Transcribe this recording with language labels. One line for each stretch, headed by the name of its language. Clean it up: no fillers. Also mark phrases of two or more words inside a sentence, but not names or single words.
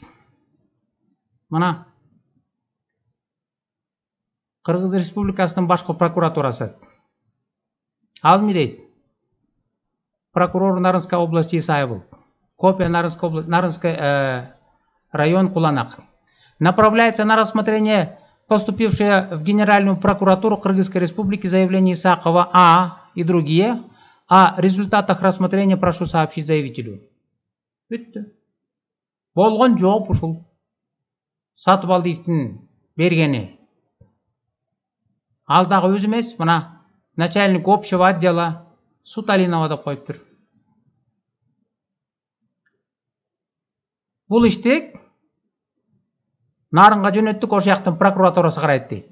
Kyrgyz: Мына Кыргыз Республикасынын башкы прокуратурасы. Ал эмне дейт?
Russian: Прокурор Нарынская область Исаев. Копия Нарынский район Куланак. Направляется на рассмотрение поступившее в Генеральную прокуратуру Кыргызской Республики заявление Исакова А. и другие О результатах рассмотрения прошу сообщить заявителю.
Kyrgyz: Бүттү. Болгон жооп ушул. Сатыбалдиевдин бергени. Ал дагы өзү эмес, мына
Russian: начальник общего отдела
Kyrgyz: Суталинова деп коюптур. Бул ишти Нарынга жөнөттүк, ошол жактын прокуратурасы карайт дейт.